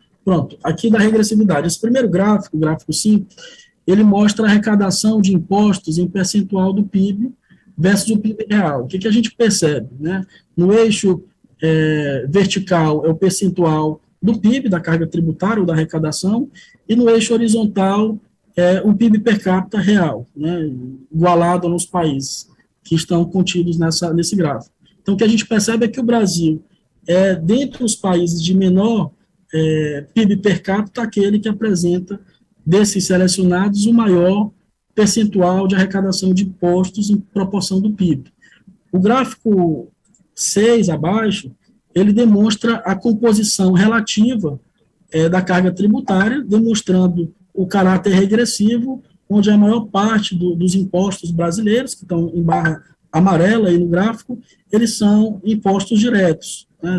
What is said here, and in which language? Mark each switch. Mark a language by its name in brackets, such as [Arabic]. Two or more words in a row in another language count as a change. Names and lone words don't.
[Portuguese] Pronto, aqui da regressividade. Esse primeiro gráfico, o gráfico 5, ele mostra a arrecadação de impostos em percentual do PIB versus o PIB real. O que a gente percebe? Né? No eixo vertical é o percentual do PIB, da carga tributária ou da arrecadação, e no eixo horizontal é o PIB per capita real, né? Igualado nos países que estão contidos nesse gráfico. Então, o que a gente percebe é que o Brasil dentre os países de menor PIB per capita, aquele que apresenta, desses selecionados, o maior percentual de arrecadação de impostos em proporção do PIB. O gráfico 6 abaixo, ele demonstra a composição relativa da carga tributária, demonstrando o caráter regressivo, onde a maior parte dos impostos brasileiros, que estão em barra amarela aí no gráfico, eles são impostos diretos, né?